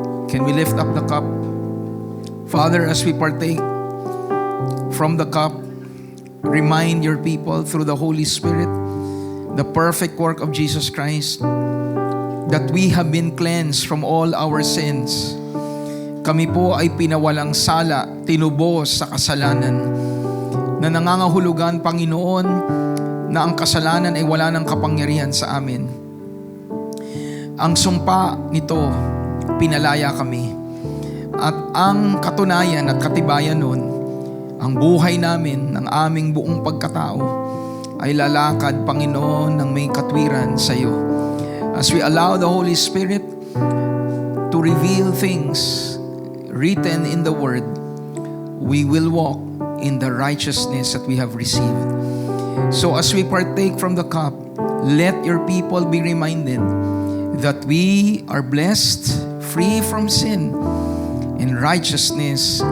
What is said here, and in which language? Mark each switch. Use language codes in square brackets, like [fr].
[en] Can we lift up the cup? Father, as we partake from the cup, remind your people through the Holy Spirit the perfect work of Jesus Christ, that we have been cleansed from all our sins. [tl] Kami po ay pinawalang sala, tinubos sa kasalanan, na nangangahulugan, Panginoon, na ang kasalanan ay wala ng kapangyarihan sa amin. Ang sumpa nito, pinalaya kami. At ang katunayan at katibayan nun, ang buhay namin, ng aming buong pagkatao, ay lalakad, Panginoon, ng may katwiran sa iyo. [en] As we allow the Holy Spirit to reveal things written in the Word, we will walk in the righteousness that we have received. So as we partake from the cup, let your people be reminded that we are blessed, free from sin, in righteousness.